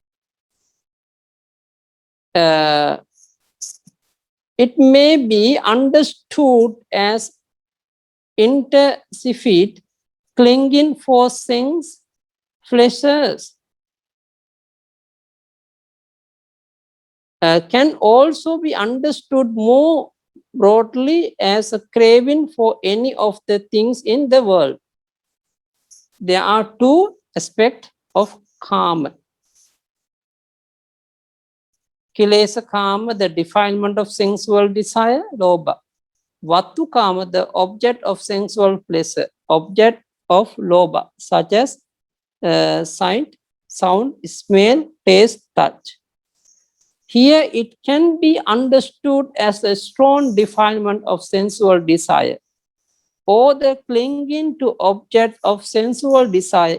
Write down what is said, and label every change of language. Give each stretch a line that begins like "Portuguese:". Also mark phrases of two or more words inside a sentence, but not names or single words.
English: It may be understood as intensified clinging for sense pleasures. Can also be understood more broadly as a craving for any of the things in the world. There are two aspects of kama.
Pali: Kilesa kama,
English: the defilement of sensual desire, lobha.
Pali: Vatu kama,
English: the object of sensual pleasure, object of lobha, such as sight, sound, smell, taste, touch. Here it can be understood as a strong defilement of sensual desire, or the clinging to object of sensual desire.